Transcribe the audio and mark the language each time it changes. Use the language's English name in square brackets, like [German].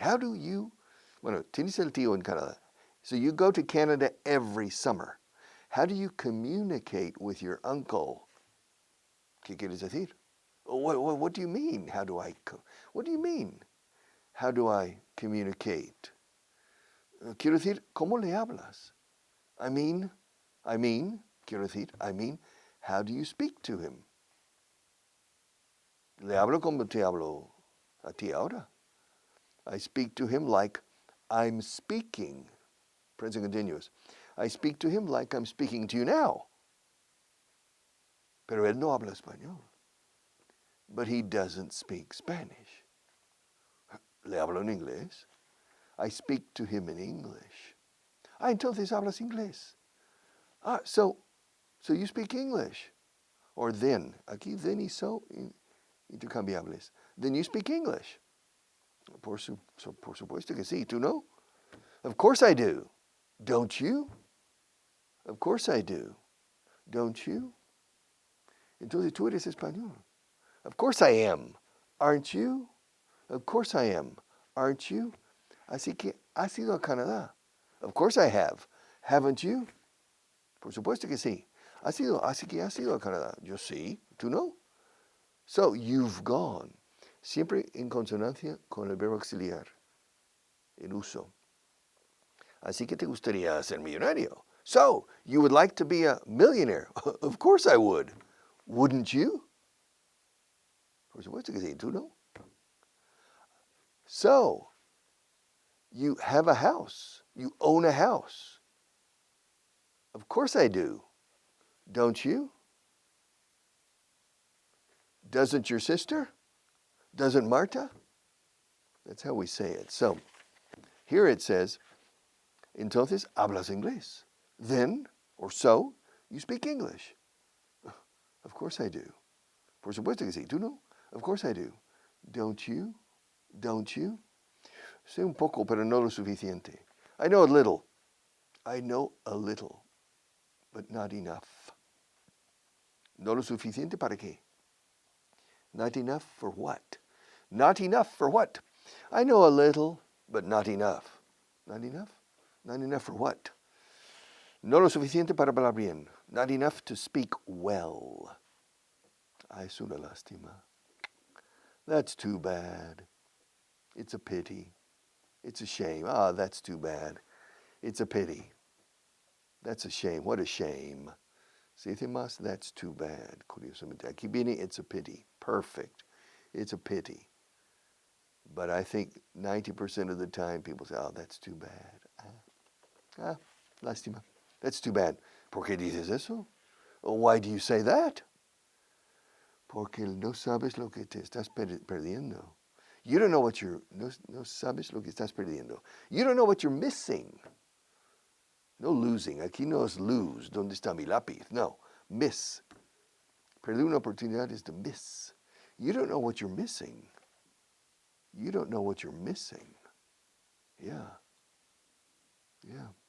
[English] How do you, [Spanish] bueno, tienes el tío en Canadá. [English] So you go to Canada every summer. How do you communicate with your uncle? [Spanish] ¿Qué quieres decir? [English] What do you mean? What do you mean? How do I communicate? [Spanish] Quiero decir, ¿cómo le hablas? [English] I mean, [Spanish] quiero decir, [English] how do you speak to him? [Spanish] Le hablo como te hablo a ti ahora. [English] I speak to him like I'm speaking. Present continuous. I speak to him like I'm speaking to you now. [Spanish] Pero él no habla español. [English] But he doesn't speak Spanish. [Spanish] Le hablo en inglés. [English] I speak to him in English. [Spanish] Entonces hablas inglés. [English] So you speak English. Or then. Aquí then y so intercambiables. Then you speak English. [Spanish] Por supuesto que sí. ¿Tú no? [English] Of course I do. Don't you? Of course I do. Don't you? [Spanish] Entonces tú eres español. [English] Of course I am. Aren't you? Of course I am. Aren't you? [Spanish] Así que has ido a Canadá. [English] Of course I have. Haven't you? [Spanish] Por supuesto que sí. Así que has ido a Canadá. Yo sí. ¿Tú no? [English] So, you've gone. [Spanish] Siempre en consonancia con el verbo auxiliar. En uso. Así que te gustaría ser millonario. [English] So, you would like to be a millionaire. Of course I would. Wouldn't you? [Spanish] Por supuesto que sí. ¿Tú no? So, [English] You have a house. You own a house. Of course I do. Don't you? Doesn't your sister? Doesn't Marta? That's how we say it. So, here it says, [Spanish] entonces hablas inglés. [English] Then, or so, you speak English. Of course I do. [Spanish] Por supuesto que sí. ¿Tú no? [English] Of course I do. Don't you? Don't you? [Spanish] Sé un poco, pero no lo suficiente. [English] I know a little. I know a little, but not enough. [Spanish] No lo suficiente para qué? [English] Not enough for what? Not enough for what? I know a little, but not enough. Not enough? Not enough for what? [Spanish] No lo suficiente para hablar bien. [English] Not enough to speak well. [Spanish] Ay, es una lástima. [English] That's too bad. It's a pity. It's a shame. Ah, that's too bad. It's a pity. That's a shame. What a shame. [Spanish] Se dice más, [English] that's too bad. [Spanish] Curiosamente. Aquí viene, [English] it's a pity. Perfect. It's a pity. But I think 90% of the time people say, oh, that's too bad. Lástima. That's too bad. [Spanish] ¿Por qué dices eso? [English] Why do you say that? [Spanish] Porque no sabes lo que te estás perdiendo. [English] You don't know what you're, [Spanish] no sabes lo que estás perdiendo. [English] You don't know what you're missing. [Spanish] No losing. Aquí no es lose. ¿Dónde está mi lápiz? No. Miss. Perder una oportunidad [English] is to miss. You don't know what you're missing. You don't know what you're missing. Yeah. Yeah.